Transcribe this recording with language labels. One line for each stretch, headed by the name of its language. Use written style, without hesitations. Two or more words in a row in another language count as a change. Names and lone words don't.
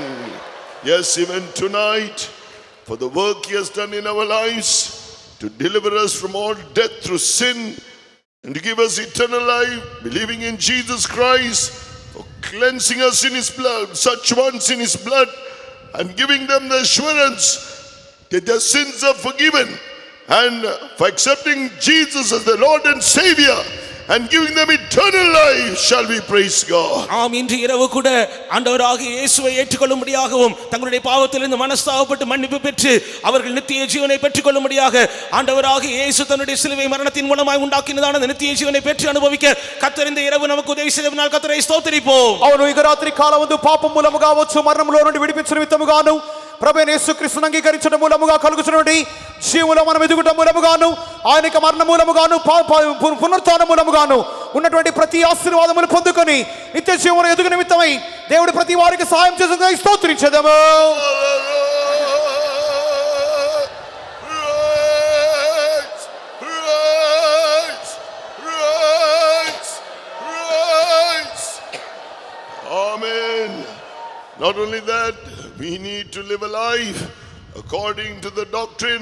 English: Yes, even tonight, for the work he has done in our lives, to deliver us from all death through sin, and to give us eternal life, believing in Jesus Christ, for cleansing us in his blood, such ones in his blood, and giving them the assurance that their sins are forgiven, and for accepting Jesus as the Lord and Savior, and giving them eternal life. Shall we praise God?
Tamil: ஆம், இன்று இரவு கூட ஆண்டவராகிய இயேசுவை ஏற்றுக்கொள்ளும்படியாகவும் தங்களுடைய பாவத்திலிருந்து மனஸ்தாபப்பட்டு மன்னிப்பு பெற்று அவர்கள் நித்திய ஜீவனை பெற்றுக்கொள்ளும்படியாக ஆண்டவராகிய இயேசு தன்னுடைய சிலுவை மரணத்தின் மூலமாய் உண்டாக்கினதான அந்த நித்திய ஜீவனை பெற்று அனுபவிக்க கர்த்தர் இந்த இரவு நமக்கு உதவி செய்ததனால் கர்த்தரை ஸ்தோத்திரிப்போம்.
Telugu: అవును ఇక రాత్రి కాలమందు పాపం మూలముగా వచ్చు మరణంలో నుండి విడిపించిన నిమిత్తముగాను ప్రభువైన యేసుక్రీస్తును అంగీకరించడం మూలముగా కలుగుచున్నటువంటి జీవములో మనం ఎదుగుట మూలముగాను ఆయనకి మరణ మూలముగాను పునరుత్థానం మూలముగాను ఉన్నటువంటి ప్రతి ఆశీర్వాదమును పొందుకొని నిత్య జీవములో ఎదుగు నిమిత్తమై దేవుడు ప్రతి వారికి సహాయం చేసేందుకు స్తోత్రించెదము.
English: Amen. Not only that, we need to live a life according to the doctrine.